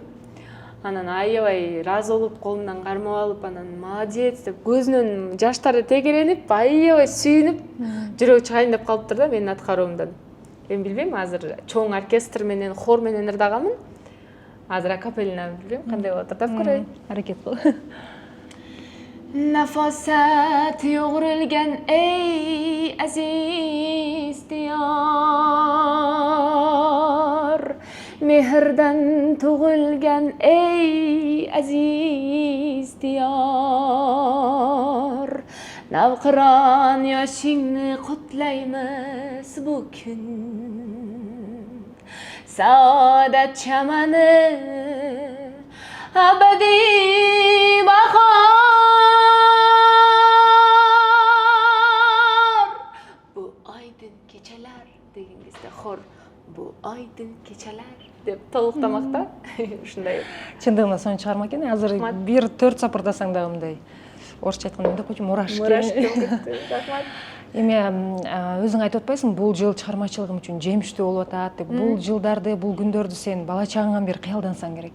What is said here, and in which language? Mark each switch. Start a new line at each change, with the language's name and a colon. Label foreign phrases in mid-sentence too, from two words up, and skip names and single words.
Kyrgyz: Анан аябай ыраазы болуп, колумдан кармап алып, анан молодец деп көзүнөн жаштары тегеренип, аябай сүйүнүп, жүрөгү чыгайын деп калыптыр да менин аткаруумдан. Мен билбейм, азыр чоң оркестр менен, хор менен ырдаганмын. Азыр акапеллина билбейм, кандай болот, ырдап көрөйүн. Аракет кыл.
Uzbek: Nafasat yoğrulgan ey aziz diyar, mehirdan tug'ilgan ey aziz diyar, navqiron yoshingni qutlaymiz bu kun, saodat chamani abadiy bahor.
Kyrgyz: Деген кезде хор
Uzbek: bu aydın keçeler
Kyrgyz: деп толуктамакта. Ушундай. Чындыгында сонун чыгарма экен. Азыр бир 4 сапырдасаң дагы мындай орусча айтканда эмне койчу, мурашки. Рахмат. Эми өзүң айтып атпайсың, бул жыл чыгармачылыгым үчүн жемиштүү болуп атат деп. Бул жылдарды, бул күндөрдү сен бала чагыңан бери кыялдансаң керек.